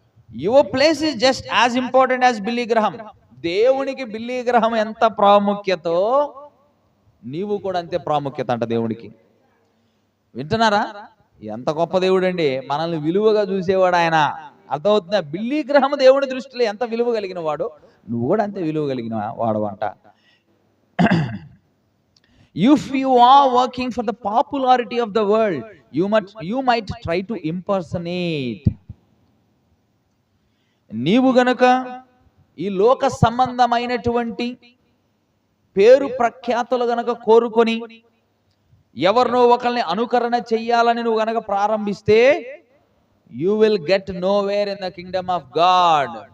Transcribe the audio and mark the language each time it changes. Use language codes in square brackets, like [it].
[en] Your place is just as important as Billy Graham. [te] దేవునికి Billy గ్రహం ఎంత ప్రాముఖ్యతో నీవు కూడా అంతే ప్రాముఖ్యత అంట దేవుడికి. వింటున్నారా? ఎంత గొప్ప దేవుడు అండి, మనల్ని విలువగా చూసేవాడు ఆయన. అర్థమవుతుందా? బిల్లీ గ్రహం దేవుడి దృష్టిలో ఎంత విలువ కలిగిన వాడు, నువ్వు కూడా అంతే విలువ కలిగిన వాడు అంట. [en] If you are working for the popularity of the world, you might try to impersonate. [te] నీవు గనుక ఈ లోక సంబంధమైనటువంటి పేరు ప్రఖ్యాతులు గనక కోరుకొని ఎవరినో ఒకరిని అనుకరణ చెయ్యాలని నువ్వు గనక ప్రారంభిస్తే, [en] You will get nowhere in the kingdom of God.